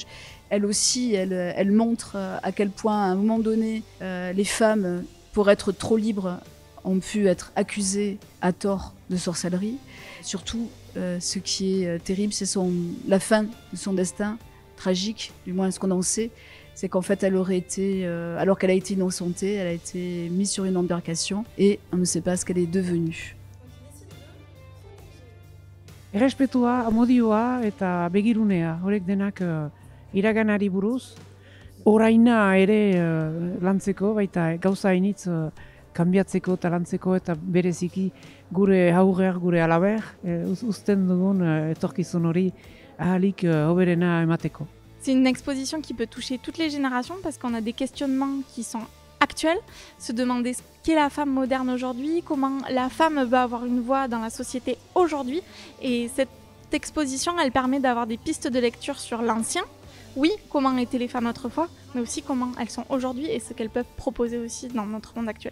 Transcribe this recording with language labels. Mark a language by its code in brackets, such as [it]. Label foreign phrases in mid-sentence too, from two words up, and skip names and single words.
[fr] Elle aussi, elle montre à quel point, à un moment donné, les femmes, pour être trop libres, ont pu être accusées à tort de sorcellerie. Surtout, ce qui est terrible, c'est la fin de son destin tragique, du moins ce qu'on en sait. C'est qu'en fait, elle aurait été, alors qu'elle a été innocentée, elle a été mise sur une embarcation et on ne sait pas ce qu'elle est devenue. [eu] Errespetua, amodioa eta begirunea, horrek denak iraganari buruz, oraina ere lantzeko, baita gauza hainitz kanbiatzeko eta lantzeko, eta bereziki gure aurrer, gure alaber, uzten dugun etorkizun hori ahalik hoberena emateko. [fr] C'est une exposition qui peut toucher toutes les générations parce qu'on a des questionnements qui sont actuels, se demander ce qu'est la femme moderne aujourd'hui, comment la femme va avoir une voix dans la société aujourd'hui. Et cette exposition, elle permet d'avoir des pistes de lecture sur l'ancien. Oui, comment étaient les femmes autrefois, mais aussi comment elles sont aujourd'hui et ce qu'elles peuvent proposer aussi dans notre monde actuel.